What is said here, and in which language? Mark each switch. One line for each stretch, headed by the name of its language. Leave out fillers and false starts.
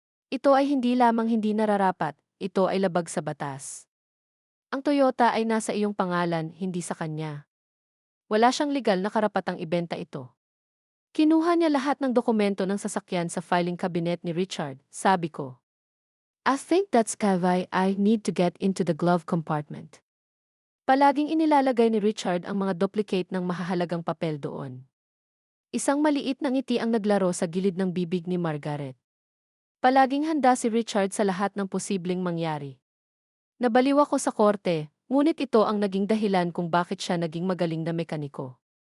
Filipino: Ito ay hindi lamang hindi nararapat, ito ay labag sa batas. Ang Toyota ay nasa iyong pangalan, hindi sa kanya. Wala siyang legal na karapatang ibenta ito. Kinuha niya lahat ng dokumento ng sasakyan sa filing cabinet ni Richard, sabi ko.
English: I think that's why I need to get into the glove compartment.
Filipino: Palaging inilalagay ni Richard ang mga duplicate ng mahahalagang papel doon. Isang maliit na ngiti ang naglaro sa gilid ng bibig ni Margaret. Palaging handa si Richard sa lahat ng posibleng mangyari. Nabaliw ako sa korte, ngunit ito ang naging dahilan kung bakit siya naging magaling na mekaniko.